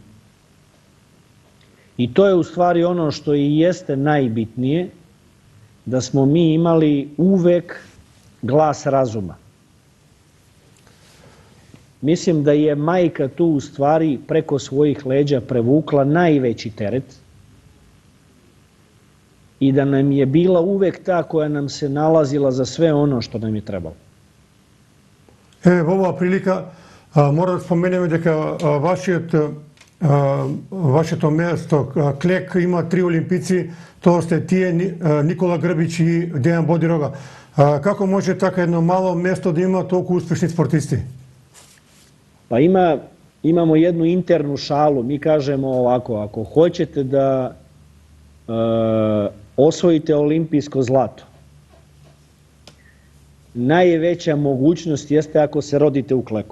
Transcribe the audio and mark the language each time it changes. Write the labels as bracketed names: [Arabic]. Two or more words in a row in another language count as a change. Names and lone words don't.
[Serbian] I to je u stvari ono što i jeste najbitnije, da smo mi imali uvek glas razuma. Mislim da je majka tu u stvari preko svojih leđa prevukla najveći teret i da nam je bila uvek ta koja nam se nalazila za sve ono što nam je trebalo. [Macedonian] Во оваа прилика мора да споменеме дека вашето место Клек има 3 олимпици, тоа сте тие Никола Грбич и Дејан Бодирога. Како може така едно мало место да има толку успешни спортисти? [Serbian] Pa imamo jednu internu šalu, mi kažemo ovako, ako hoćete da osvojite olimpijsko zlato, najveća mogućnost jeste ako se rodite u Kleku.